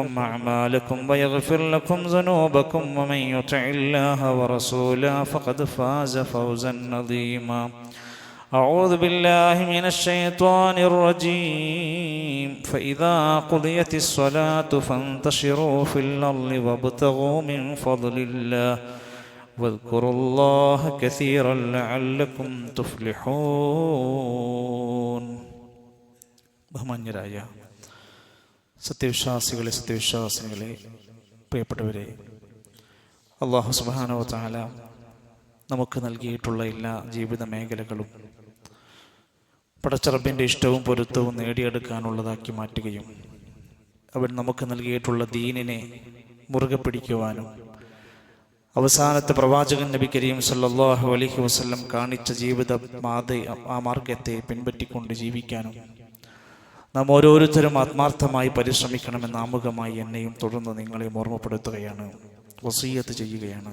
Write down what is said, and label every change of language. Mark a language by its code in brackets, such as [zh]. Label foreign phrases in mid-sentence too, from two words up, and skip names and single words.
[ar] أعمالكم ويغفر لكم ذنوبكم ومن يطع الله ورسوله فقد فاز فوزا عظيما أعوذ بالله من الشيطان الرجيم فإذا قضيت الصلاة فانتشروا في الأرض وابتغوا من فضل الله واذكروا الله كثيرا لعلكم تفلحون. [ml] ബഹുമാന്യരായ സത്യവിശ്വാസികളെ പ്രിയപ്പെട്ടവരെ, [ar] الله سبحانه وتعالى [ml] നമുക്ക് നൽകിയിട്ടുള്ള എല്ലാ ജീവിത മേഖലകളും പടച്ചറബിൻ്റെ ഇഷ്ടവും പൊരുത്തവും നേടിയെടുക്കാനുള്ളതാക്കി മാറ്റുകയും അവൻ നമുക്ക് നൽകിയിട്ടുള്ള ദീനിനെ മുറുകെ പിടിക്കുവാനും അവസാനത്തെ പ്രവാചകൻ [ar] نبي كريم صلى الله عليه وسلم [ml] കാണിച്ച ജീവിത ആ മാർഗത്തെ പിൻപറ്റിക്കൊണ്ട് ജീവിക്കാനും നാം ഓരോരുത്തരും ആത്മാർത്ഥമായി പരിശ്രമിക്കണമെന്ന് ആമുഖമായി എന്നെയും തുടർന്ന് നിങ്ങളെയും ഓർമ്മപ്പെടുത്തുകയാണ്, വസിയ്യത്ത് ചെയ്യുകയാണ്.